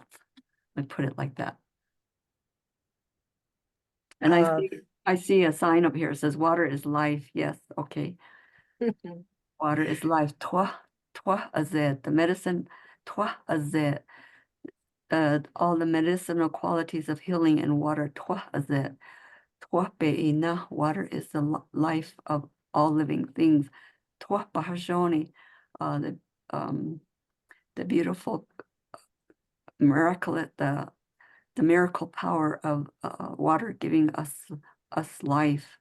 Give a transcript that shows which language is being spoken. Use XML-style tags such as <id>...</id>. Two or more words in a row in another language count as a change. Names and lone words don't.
<en>Let me put it like that. And I see a sign up here. It says water is life. Yes, okay. Water is life. Twa azet. The medicine, twa azet. All the medicinal qualities of healing in water. Twa azet. Twa be'ina. Water is the life of all living things. Twa bahajoni. The beautiful miracle, the miracle power of water giving us life.</en>